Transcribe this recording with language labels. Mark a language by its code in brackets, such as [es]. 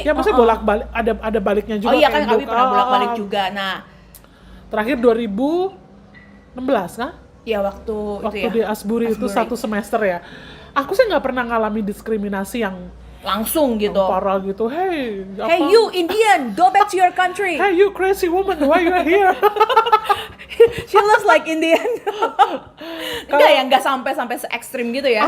[id] ya maksudnya bolak-balik, ada baliknya juga. oh iya kan kayak kami pernah bolak-balik juga. Nah, Terakhir 2016 kan? ya waktu itu ya. Di Asbury itu satu semester ya. Aku sih nggak pernah ngalami diskriminasi yang Langsung gitu. parah gitu. Hey [en] You Indian, go back to your country. Hey you crazy woman, why you are here? She looks like Indian. [id] Enggak sampai se ekstrim gitu ya.